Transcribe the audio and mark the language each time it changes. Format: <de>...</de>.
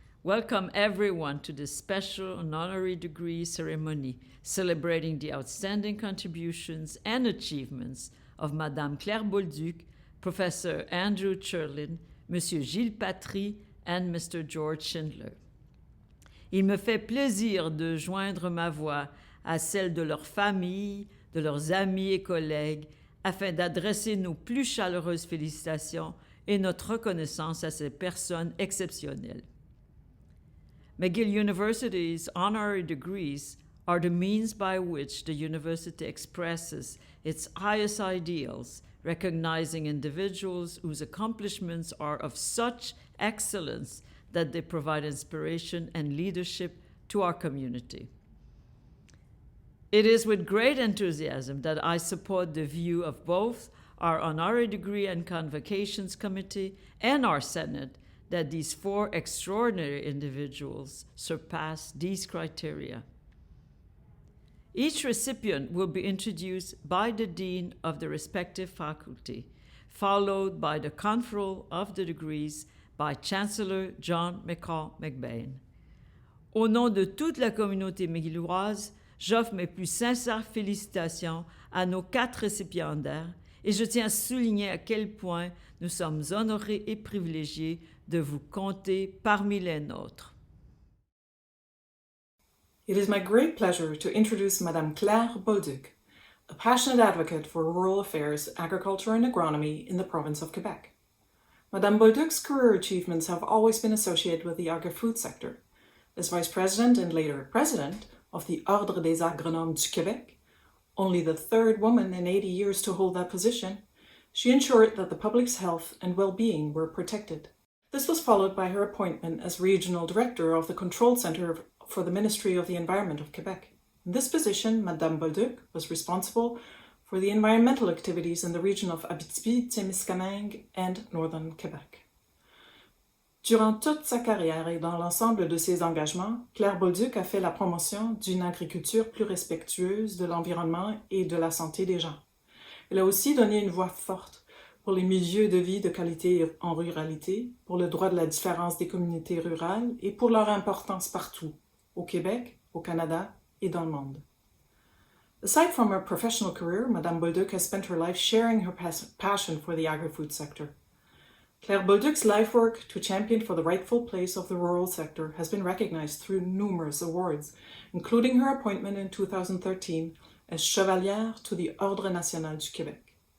<en>Welcome everyone to this special and honorary degree ceremony celebrating the outstanding contributions and achievements of Madame Claire Bolduc, Professor Andrew Cherlin, Monsieur Gilles Patry, and Mr. George Schindler.</en> <fr>Il me fait plaisir de joindre ma voix à celle de leurs familles, de leurs amis et collègues, afin d'adresser nos plus chaleureuses félicitations et notre reconnaissance à ces personnes exceptionnelles.</fr> <en>McGill University's honorary degrees are the means by which the university expresses its highest ideals, recognizing individuals whose accomplishments are of such excellence that they provide inspiration and leadership to our community. It is with great enthusiasm that I support the view of both our Honorary Degree and Convocations Committee and our Senate that these four extraordinary individuals surpass these criteria. Each recipient will be introduced by the dean of the respective faculty, followed by the conferral of the degrees by Chancellor John McCall McBain.</en> <fr>Au nom de toute la communauté McGilloise, j'offre mes plus sincères félicitations à nos 4 récipiendaires et je tiens à souligner à quel point nous sommes honorés et privilégiés de vous compter parmi les nôtres.</fr> <en>It is my great pleasure to introduce Madame Claire Bolduc, a passionate advocate for rural affairs, agriculture and agronomy in the province of Quebec. Madame Bolduc's career achievements have always been associated with the agri-food sector. As Vice President and later President of the Ordre des Agronomes du Québec, only the third woman in 80 years to hold that position, she ensured that the public's health and well-being were protected. This was followed by her appointment as Regional Director of the Control Centre for the Ministry of the Environment of Quebec. In this position, Madame Bolduc was responsible for the environmental activities in the region of Abitibi-Témiscamingue and Northern Quebec.</en> <fr>Durant toute sa carrière et dans l'ensemble de ses engagements, Claire Bolduc a fait la promotion d'une agriculture plus respectueuse de l'environnement et de la santé des gens. Elle a aussi donné une voix forte pour les milieux de vie de qualité en ruralité, pour le droit de la différence des communautés rurales et pour leur importance partout, au Québec, au Canada et dans le monde.</fr> <en>Aside from her professional career, Madame Bolduc has spent her life sharing her passion for the agri-food sector. Claire Bolduc's life work to champion for the rightful place of the rural sector has been recognized through numerous awards, including her appointment in 2013 as Chevalière to the Ordre National du Québec.</en>